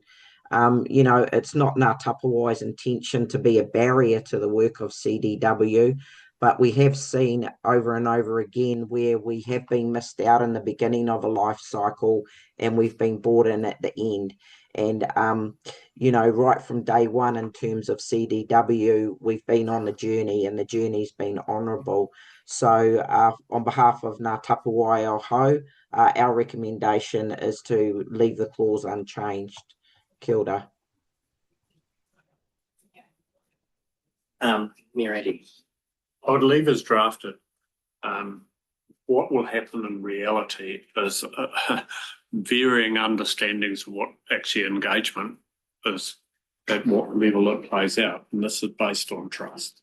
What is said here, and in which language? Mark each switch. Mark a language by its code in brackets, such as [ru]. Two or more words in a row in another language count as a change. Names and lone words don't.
[en] You know, it's not Ngā Tapu Wai's intention to be a barrier to the work of CDW, but we have seen over and over again where we have been missed out in the beginning of a life cycle and we've been brought in at the end. And, right from day one in terms of CDW, we've been on a journey and the journey's been honourable. So on behalf of Ngā Tapu Waiohau, our recommendation is to leave the clause unchanged. [mi] Kia ora. [en] Mayor Andy. I would leave as drafted. What will happen in reality is varying understandings of what actually engagement is, at what level it plays out, and this is based on trust.